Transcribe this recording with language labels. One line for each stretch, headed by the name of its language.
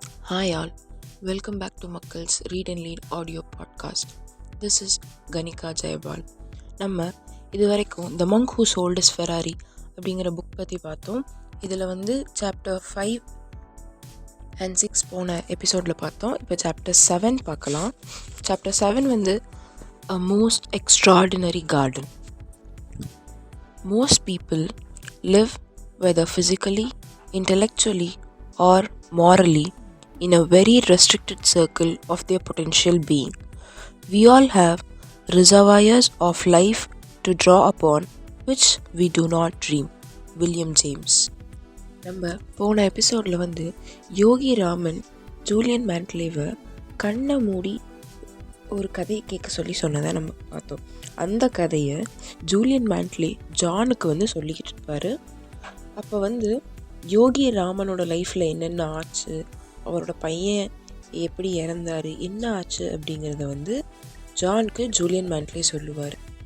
English: Hi all, welcome back to Makkal's Read and Lead audio podcast. This is Ganika Jayabal.
Tamil: நம்ம இது வரைக்கும் த monk who sold is Ferrari அப்படிங்கிற book பற்றி பார்த்தோம். இதில் சாப்டர் 5 and 6 போன எபிசோடில் பார்த்தோம். இப்போ சாப்டர் 7 பார்க்கலாம்.
English: Chapter 7 a most extraordinary garden. Most people live whether physically, intellectually or morally in a very restricted circle of their potential being. We all have reservoirs of life to draw upon which we do not dream. William James.
Tamil: நம்ம போன எபிசோடில் யோகி Raman Julian மேண்ட்லேவை கண்ணை மூடி ஒரு கதையை கேட்க சொன்னதை நம்ம பார்த்தோம். அந்த கதையை ஜூலியன் மேண்ட்லே ஜானுக்கு சொல்லிக்கிட்டு இருப்பார். அப்போ யோகி ராமனோட லைஃப்பில் என்னென்ன ஆச்சு, அவரோட பையன் எப்படி இறந்தார், என்ன ஆச்சு அப்படிங்கிறத ஜானுக்கு ஜூலியன் மேண்ட்லே சொல்லுவார்.